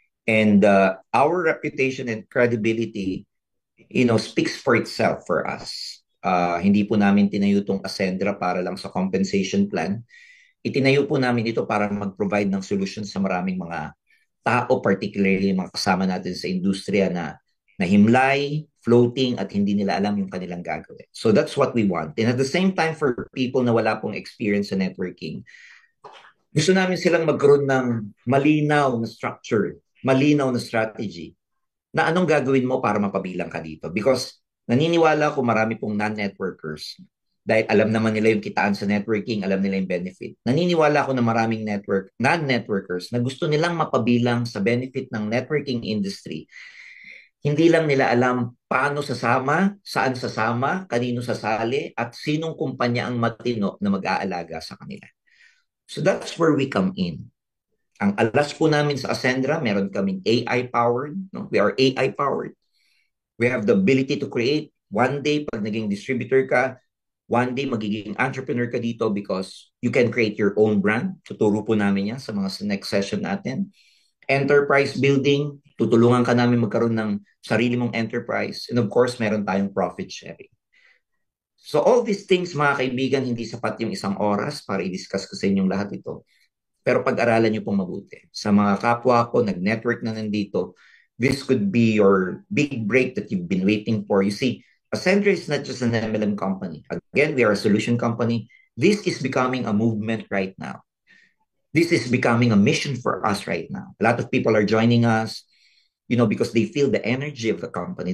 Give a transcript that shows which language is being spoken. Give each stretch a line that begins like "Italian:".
English: And our reputation and credibility, speaks for itself for us.
Filipino: Hindi po namin tinayo itong Ascendra para lang sa compensation plan. Itinayo po namin ito para mag-provide ng solution sa maraming mga tao, particularly mga kasama natin sa industriya na nahimlay, floating, at hindi nila alam yung kanilang gagawin.
English: So that's what we want.
Filipino: And at the same time, for people na wala pong experience sa networking, gusto namin silang magkaroon ng malinaw na structure, malinaw na strategy, na anong gagawin mo para mapabilang ka dito. Because naniniwala ko marami pong non-networkers, dahil alam naman nila yung kitaan sa networking, alam nila yung benefit. Naniniwala ako na maraming non-networkers na gusto nilang mapabilang sa benefit ng networking industry. Hindi lang nila alam paano sasama, saan sasama, kanino sasali, at sinong kumpanya ang matino na mag-aalaga sa kanila.
English: So that's where we come in.
Filipino: Ang alas po namin sa Ascendra, meron kaming AI-powered. No?
English: We are AI-powered. We have the ability to create. One day,
Filipino: pag naging distributor ka,
English: one day
Filipino: magiging entrepreneur ka dito
English: because you can create your own brand.
Filipino: Tuturo po namin yan sa mga next session natin. Enterprise building, tutulungan ka namin magkaroon ng sarili mong enterprise.
English: And of course,
Filipino: meron tayong profit sharing.
English: So all these things,
Filipino: mga kaibigan, hindi sapat yung isang oras para i-discuss ko sa inyong lahat ito. Pero pag-aralan niyo pong mabuti. Sa mga kapwa ko, nag-network na nandito,
English: this could be your big break that you've been waiting for. You see, Ascendra is not just an MLM company. Again, we are a solution company. This is becoming a movement right now. This is becoming a mission for us right now. A lot of people are joining us, because they feel the energy of the company.